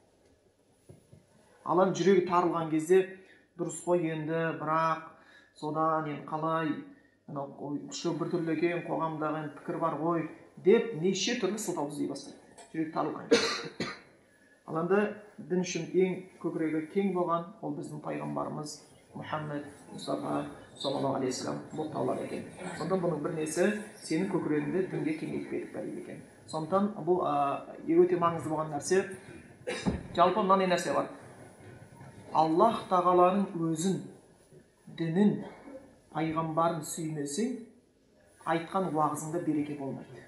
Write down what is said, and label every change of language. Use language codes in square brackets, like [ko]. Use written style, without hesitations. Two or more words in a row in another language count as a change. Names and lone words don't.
[kk] Алланың жүрегі тарылған кезде дұрыс қой енді, бірақ содан енді қалай күшті бір түрлі екен, қоғамдағы пікір бар ғой деп неше түрлі сылтау іздей бастайды. Жүрегі тарылған кезде. Ал енді дін үшін ең көкірегі кең болған ол біздің пайғамбарымыз Мұхаммед Мұстафа [ar] صلى الله عليه وسلم [kk] болып табылады екен. Сондықтан бұның бір несі сенің көкірегіңді дінге кеңейтіп береді екен. Сондықтан бұл өте маңызды болған нәрсе. Жалпы мынандай нәрсе бар. Аллах тағаланың өзін, дінін, пайғамбарын сүймесең, айтқан уағызыңда береке болмайды.